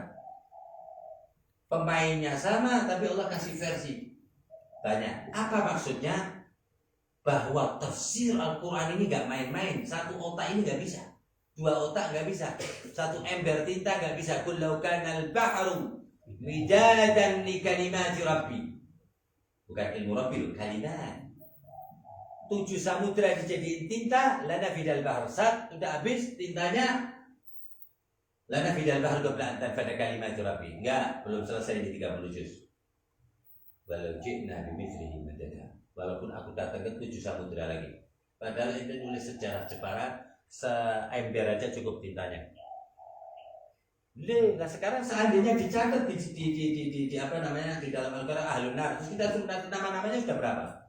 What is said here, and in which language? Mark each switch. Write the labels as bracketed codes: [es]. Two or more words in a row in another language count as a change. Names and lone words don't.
[id] Pemainnya sama, tapi Allah kasih versi banyak. Apa maksudnya? Bahwa tafsir Al-Quran ini gak main-main. Satu otak ini gak bisa, 2 otak gak bisa, 1 ember tinta gak bisa. [ar] قل لو كان البحر مدادا لكلمات ربي. [id] Bukan ilmu rabbi, kalimat. 7 samudra dijadiin tinta, [ar] لنفد البحر. [id] Sudah habis tintanya, [ar] لنفد البحر قبل أن تنفد كلمات ربي. [id] Enggak, belum selesai di 30 juz. [ar] ولو جئنا بمثله مددا. [id] Walaupun aku datang ke 7 samudra lagi. Padahal itu nulis sejarah Jepara, seember aja cukup tintanya. Nah sekarang seandainya dicatat di dalam Al-Quran [ar] أهل النار, [id] terus kita nama-namanya sudah berapa?